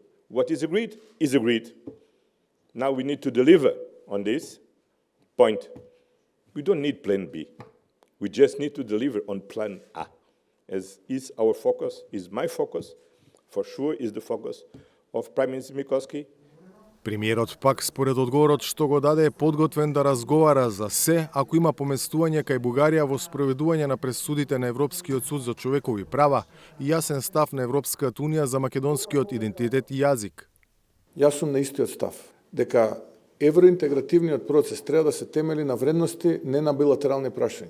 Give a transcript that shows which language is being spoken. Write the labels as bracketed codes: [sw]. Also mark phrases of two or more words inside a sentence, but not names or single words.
[en] What is agreed is agreed. Now we need to deliver on this point. We don't need plan B. We just need to deliver on plan A. As is our focus, is my focus, for sure is the focus of Prime Minister Mikoski. [mk] Премиерот пак според одговорот што го даде е подготвен да разговара за се ако има поместување кај Бугарија во спроведување на пресудите на Европскиот суд за човекови права и јасен став на Европската Унија за македонскиот идентитет и јазик. Јас сум на истиот став, дека евроинтегративниот процес треба да се темели на вредности, не на билатерални прашања.